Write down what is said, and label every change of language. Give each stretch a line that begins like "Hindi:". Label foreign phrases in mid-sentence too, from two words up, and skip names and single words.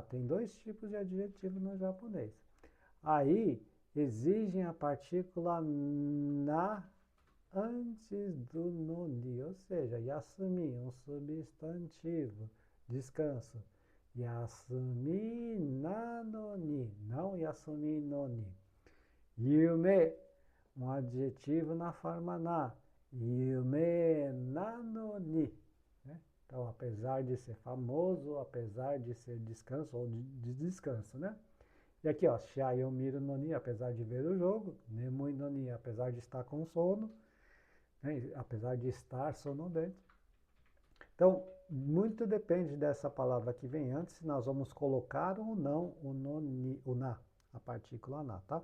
Portuguese: Tem dois tipos de adjetivo no japonês. Aí exigem a partícula na antes do noni, ou seja, yasumi, um substantivo, descanso.
Japanese: 休みなのに, não 休みのに.
Portuguese: Yume, um adjetivo na forma na.
Japanese: 夢なのに.
Portuguese: Né? Então, apesar de ser famoso, apesar de ser descanso ou de descanso, né? E aqui, ó,
Japanese: 試合見るのに,
Portuguese: apesar de ver o jogo.
Japanese: 眠いのに,
Portuguese: apesar de estar com sono. Né? Apesar de estar sonolento. Então, muito depende dessa palavra que vem antes, se nós vamos colocar ou não o noni, o na, a partícula na, tá?